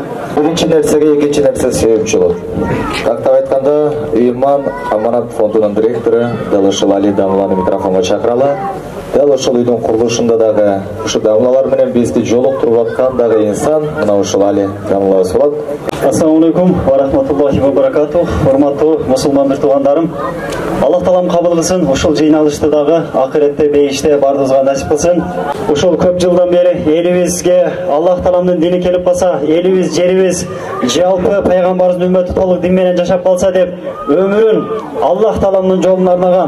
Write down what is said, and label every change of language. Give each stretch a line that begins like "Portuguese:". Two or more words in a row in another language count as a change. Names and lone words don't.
Kyrgyz: Биринчи нерсеге экинчи нерсе себепчи болот. Каттап айтканда, Ыйылман Аманат фондунун директору дал ушул Али Дамланы микрофонго чакыралы. Дал ушул үйдүн курулушунда дагы ушу дамлалар менен бизди жолуктуруп аткан дагы инсан мына ушул Али Дамлабыз болот.
Arabic: السلام عليكم ورحمة الله وبركاته.
Kyrgyz: Урматтуу мусулман туугандарым, Аллах таалам кабыл кылсын, ушул жыйналышты дагы акыретте бейиште бардыгыбызга насип кылсын. Ушул көп жылдан бери элибизге Аллах тааламдын дини келип калса, элибиз, жерибиз жалпы пайгамбарыбыздын үммөтү толук дин менен жашап калса деп өмүрүн Аллах тааламдын жолуна арнаган.